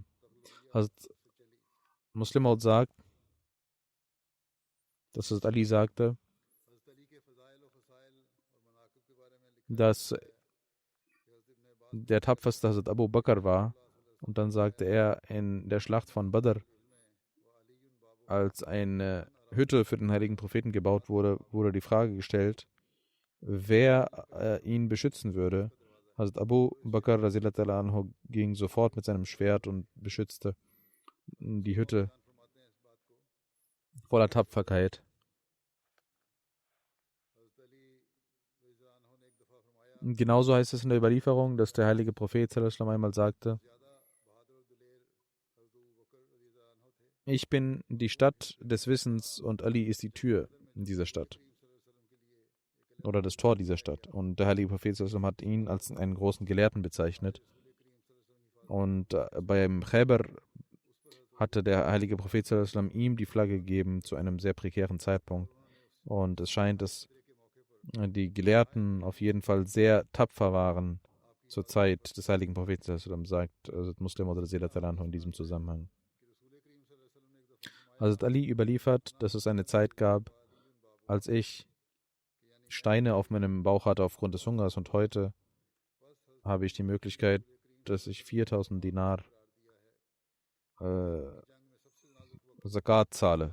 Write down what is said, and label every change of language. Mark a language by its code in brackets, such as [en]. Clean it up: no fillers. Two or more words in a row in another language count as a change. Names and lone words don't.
[de] Hazrat Muslim Maud sagt, dass Hazrat Ali sagte, dass der tapferste Hazrat Abu Bakr war. Und dann sagte er in der Schlacht von Badr, als eine Hütte für den heiligen Propheten gebaut wurde, wurde die Frage gestellt, wer ihn beschützen würde. Hazrat Abu Bakr [ar] رضي الله عنه [de] ging sofort mit seinem Schwert und beschützte die Hütte voller Tapferkeit. Genauso heißt es in der Überlieferung, dass der heilige Prophet [ar] صلى الله عليه وسلم [de] einmal sagte, ich bin die Stadt des Wissens und Ali ist die Tür in dieser Stadt oder das Tor dieser Stadt. Und der heilige Prophet [ar] صلى الله عليه وسلم [de] hat ihn als einen großen Gelehrten bezeichnet. Und beim Khaybar hatte der heilige Prophet [ar] صلى الله عليه وسلم [de] ihm die Flagge gegeben zu einem sehr prekären Zeitpunkt. Und es scheint, dass die Gelehrten auf jeden Fall sehr tapfer waren zur Zeit des heiligen Propheten [ar] صلى الله عليه وسلم, [de] sagt Muslim oder Selat in diesem Zusammenhang. Hazrat Ali überliefert, dass es eine Zeit gab, als ich Steine auf meinem Bauch hatte aufgrund des Hungers, und heute habe ich die Möglichkeit, dass ich 4000 Dinar Zakat zahle.